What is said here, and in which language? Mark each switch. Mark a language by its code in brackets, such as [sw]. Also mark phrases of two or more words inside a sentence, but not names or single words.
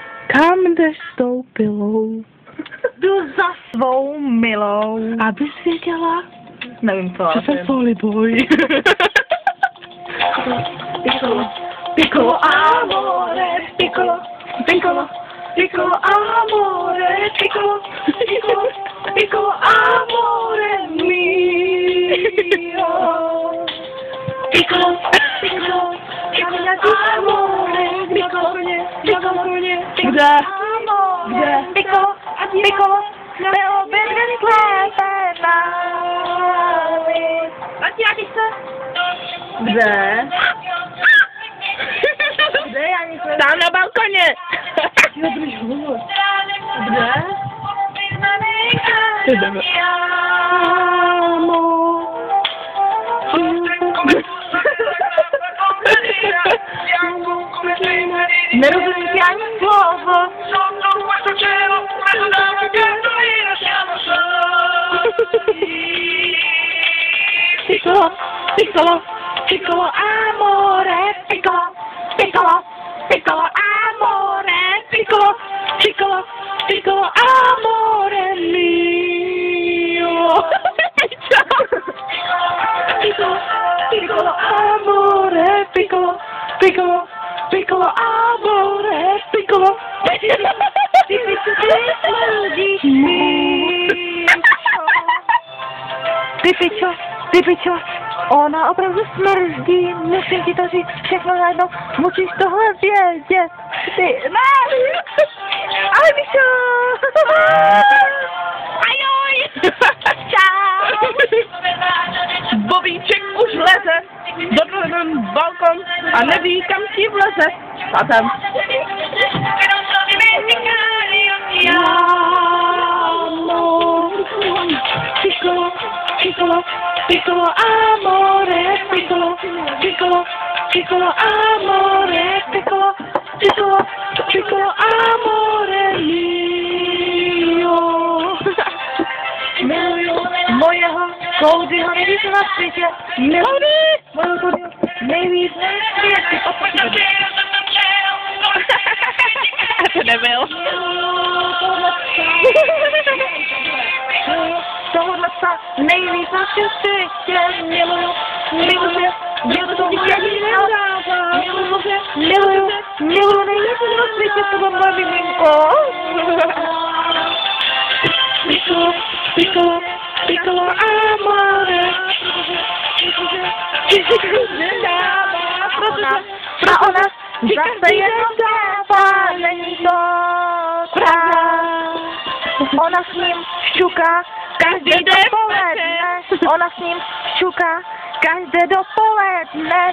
[cs] Kam jdeš s tou pilou? Jdu za svou milou. Abys věděla, Nevím co, že jsem poliboj. [it] Piccolo, piccolo amore, piccolo, piccolo, piccolo amore, piccolo, piccolo, piccolo amore mio. Piccolo, piccolo, piccolo amore, piccolo, piccolo, [cs] Kde? [it] amore, piccolo, piccolo, [cs] bylo by lépe námi. Vrátí se. Kde? Kde já nic nevím. Tam na balkoně. Kde? Ty jdeme. Nerozumím ti ani slovo. [it] Piccolo, piccolo, Piccolo amore, piccolo, piccolo, piccolo amore, piccolo, piccolo, piccolo amore mio. Piccolo, piccolo amore, piccolo, piccolo, piccolo amore, piccolo. [cs] Ty pičo, ona opravdu smrdí, musím ti to říct všechno najednou, musíš tohle vědět. Ty, ne! Ahoj, pičo! Ajoj! Čau! Bobíček už leze do balkon a neví, kam si vleze. A tam. [it] Piccolo, piccolo, piccolo amore, piccolo, piccolo, piccolo amore, piccolo, piccolo, piccolo amore mio. [cs] Miluju mojeho Codyho nejvíc na světě. Miluju mojeho Codyho nejvíc na světě. To nebyl. Tohle psa nejvíc na světě. Miluju, miluju, miluju nejvíc na světě tohle moje miminko. [it] Piccolo, piccolo, piccolo amore. [cs] A ona zase jenom dává, není to pravda. Ona s ním šťuká každé dopoledne. Ona s ním šťuká každé dopoledne.